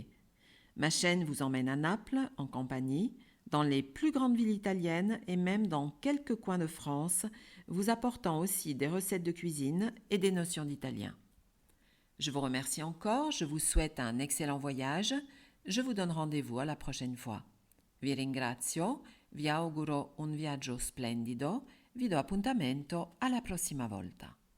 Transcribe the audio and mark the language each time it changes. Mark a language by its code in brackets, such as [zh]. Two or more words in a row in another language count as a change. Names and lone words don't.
[fr] Ma chaîne vous emmène à Naples, en compagnie, dans les plus grandes villes italiennes et même dans quelques coins de France, vous apportant aussi des recettes de cuisine et des notions d'italien. Je vous remercie encore, je vous souhaite un excellent voyage, je vous donne rendez-vous à la prochaine fois. [it] Vi ringrazio, vi auguro un viaggio splendido, vi do appuntamento alla prossima volta.